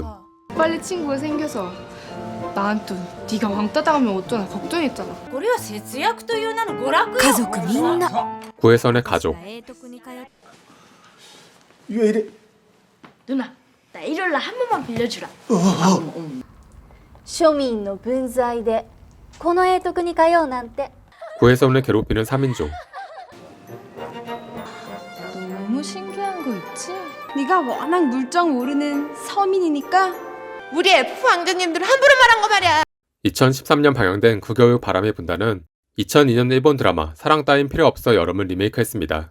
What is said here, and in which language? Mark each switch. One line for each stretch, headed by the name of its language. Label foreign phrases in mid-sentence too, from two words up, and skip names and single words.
Korean: 빨리 친구가 생겨서 나한테 네가 왕따 당하면 어쩌나 걱정했잖아. 가족 민나. 구혜선의 가족. 왜 이래? 누나, 나 일요일날 한 번만 빌려주라.
Japanese: 庶民の分際でこの英徳に通うなんて
Korean: 구혜선을 괴롭히는 3인조. 너무 신기한 거 있지? 네가 워낙 물정 모르는 서민이니까 우리 F 왕자님들 함부로 말한 거 말이야. 2013년 방영된 국여의 바람이 분다는 2002년 일본 드라마 사랑 따윈 필요 없어 여름을 리메이크했습니다.